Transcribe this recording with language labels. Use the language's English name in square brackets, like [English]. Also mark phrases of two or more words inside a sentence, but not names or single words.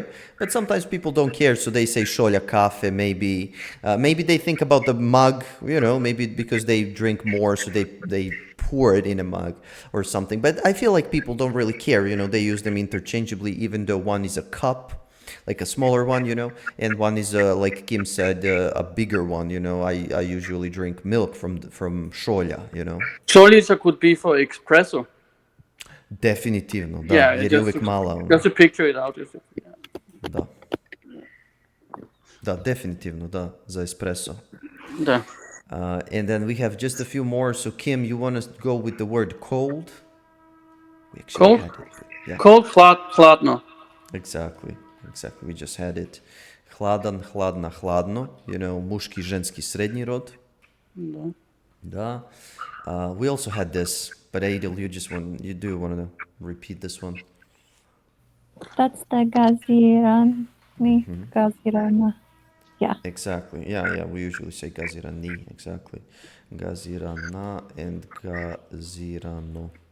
[English] But sometimes people don't care, so they say [Serbian] šolja kafe. [English] Maybe they think about the mug, you know, maybe because they drink more, so they pour it in a mug or something. But I feel like people don't really care, you know. They use them interchangeably, even though one is a cup, like a smaller one, you know, and one is like Kim said, a bigger one, you know. I usually drink milk from šolja, you know. Solita could be for espresso. [Serbian] Definitivno, da, [English] Yeah, [Serbian] jer je uvek mala. Ono. [English] just to picture it out. Yeah. [Serbian] Da. Da, definitivno, da, za espresso. Da. [English] And then we have just a few more. So Kim, you want to go with the word cold? We actually Cold? had it. Yeah, Cold, hladno. exactly. We just had it. [Serbian] Hladan, hladna, hladno. [English] You know, [Serbian] muški, ženski, srednji rod. Da. Da. [English] We also had this, but Adil, you do want to repeat this one? That's the gazirana. Yeah. Exactly. Yeah. We usually say gazirani. Exactly. Gazirana and gazirano.